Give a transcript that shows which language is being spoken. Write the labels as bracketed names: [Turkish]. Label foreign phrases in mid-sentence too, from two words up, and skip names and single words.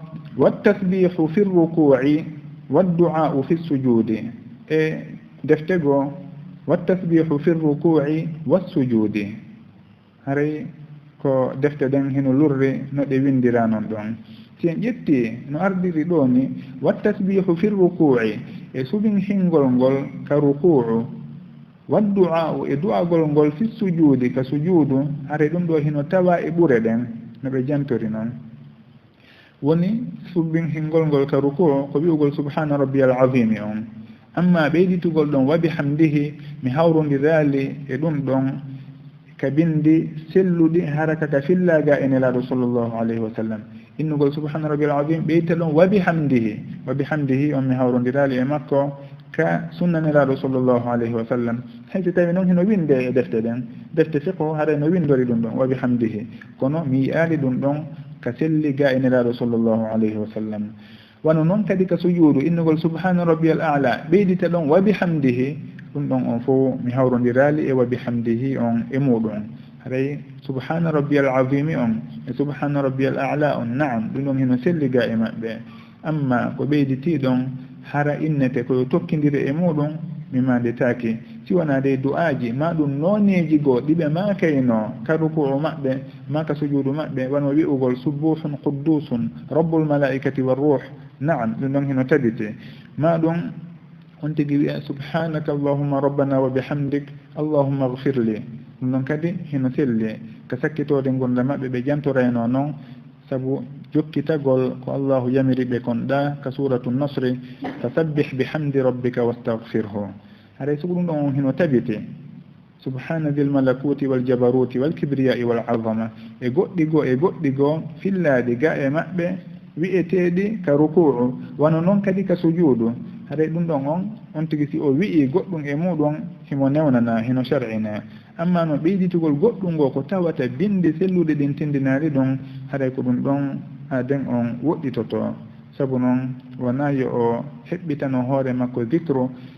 [Arabic] والتسبيح في الركوع والدعاء في السجود [Fula] e defte goo [Arabic] والتسبيح في الركوع والسجود [Fula] haray ko defte ɗen hino lurri no ɗe windira noon ɗon si en ƴetti no ardiri ɗo ni [Arabic] والتسبيح في الركوع [Fula] e suɓin hingol ngol ka ruku'u waddu'a'u e du'agol ngol [Arabic] في السجود [Fula] ka sujudu hare ɗum ɗo hino tawa e ɓure ɗen no ɓe jantori noon woni suɓin hingol ngol ka ruku'u ko wi'ugol [Arabic] سبحان ربي العظيم [Fula] on amma ɓeyditugol ɗon [Arabic] وبحمده [Fula] mi hawrodirali e ɗum ɗon ka bindi selluɗi haraka ka fillaga e nelaɗo [Arabic] صلى الله عليه وسلم [Fula] innugol [Arabic] سبحان ربي العظيم [Fula] ɓeyta ɗon [Arabic] وبحمده [Fula] on mi hawrodirali e makko ka sunna nelaɗo [Arabic] صلى الله عليه وسلم [Fula] hayso tawi noon hino winde e defte ɗen defte fiqhu haray no windori ɗum ɗon wa bihamdihi kono mi yiyaali ɗum ɗon ka selli ga e nelaɗo [Arabic] صلى الله عليه وسلم [Fula] wano noon kadi ka sujuudu innugol [Arabic] سبحان ربي الأعلى [Fula] ɓeydita ɗon [Arabic] وبحمده [Fula] ɗum ɗon on fof mi hawrodirali e [Arabic] وبحمده [Fula] on e muɗum haray [Arabic] سبحان ربي العظيم [Fula] on e [Arabic] سبحان ربي الأعلى [Fula] on naam ɗum ɗon hino selliga e maɓɓe amma ko ɓeyditi ɗon hara innete koyo tokkidiri e muɗum mi mandetaki si wona de du'aji ma ɗum noneji goo ɗiɓe makayno ka ruku'u maɓɓe ma ka sujudu maɓɓe wano wi'ugol [Arabic] سبوح قدوس رب الملائكة والروح [Fula] naam ɗum ɗon hino tabite ma ɗum on tigi wiya [Arabic] سبحانك اللهم ربنا وبحمدك اللهم اغفر لي [Fula] ɗum ɗon kadi hino selli ka sakkitode gonda maɓɓe ɓe jantorayno noon sabu jokkitagol ko allahu yamiri ɓe kon ɗa ka suratu nasri [Arabic] فسبح بحمد ربك واستغفره [Fula] haray sugu ɗum ɗon hino tabiti [Arabic] سبحان ذي الملكوت والجبروت والكبرياء والعظمة [Fula] e goɗɗi goo fillaɗi ga e maɓɓe wi'eteɗi ka ruku'u wano noon kadi ka sujudu haray ɗum ɗon on tigi si o wi'i goɗɗum e muɗum himo newnana hino shar'ina amma no ɓeyditugol goɗɗum ngo ko tawata binde selluɗe ɗin tindinari ɗum haray ko ɗum ɗon aden on woɗɗitoto sabu noon wona yo o heɓɓitano hoore makko dicre